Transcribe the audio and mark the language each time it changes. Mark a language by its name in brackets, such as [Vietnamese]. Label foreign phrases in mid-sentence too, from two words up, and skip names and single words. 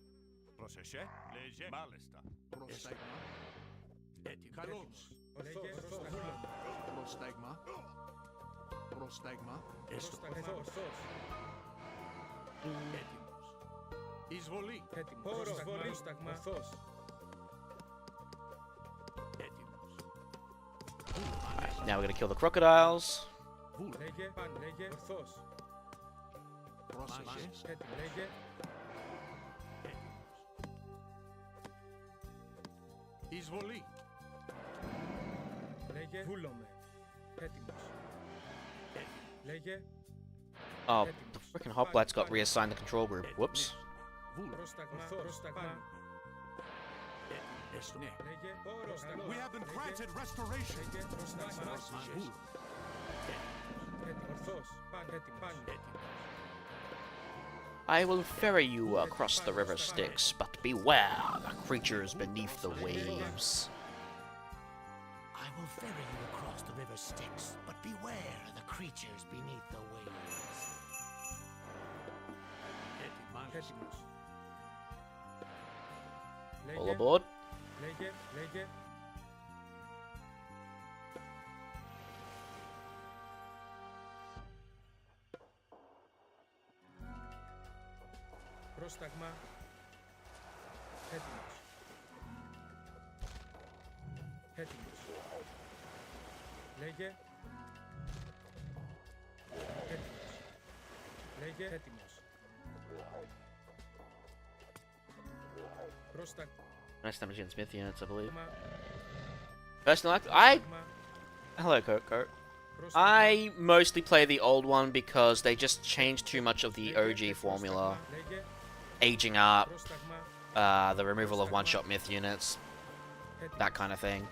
[Greek] Πρόσεχε. Λέγε. Μάλιστα. Πρόσταγμα. Έτοιμος. Καλώς. Λέγε. Πρόσταγμα. Πρόσταγμα. Πρόσταγμα. Πρόσταγμα. Ορθώς. Έτοιμος. Εισβολή. Έτοιμος. Πρόσταγμα. Ορθώς. [English] Alright, now we're gonna kill the crocodiles. [Greek] Λέγε. Παν. Λέγε. Ορθώς. Πρόσεχε. Έτοιμος. Λέγε. Εισβολή. Λέγε. Βούλομαι. Έτοιμος. Λέγε. [English] Oh, the freaking hoplites got reassigned the control group. Whoops. [Greek] Πρόσταγμα. Πρόσταγμα. Λέγε. Πρόσταγμα. [English] We have been granted restoration. [Greek] Λέγε. Πρόσταγμα. Ορθώς. Παν. Έτοιμος. Παν. [English] I will ferry you across the river Styx, but beware the creatures beneath the waves. I will ferry you across the river Styx, but beware the creatures beneath the waves. [Greek] Έτοιμος. [English] All aboard. [Greek] Λέγε. Λέγε. Πρόσταγμα. Έτοιμος. Έτοιμος. Λέγε. Έτοιμος. Λέγε. Έτοιμος. Πρόσταγμα. [English] Nice damage against Myth units, I believe. Personally, hello, Kurt. I mostly play the old one because they just changed too much of the OG formula. Aging up, the removal of one-shot Myth units, that kind of thing.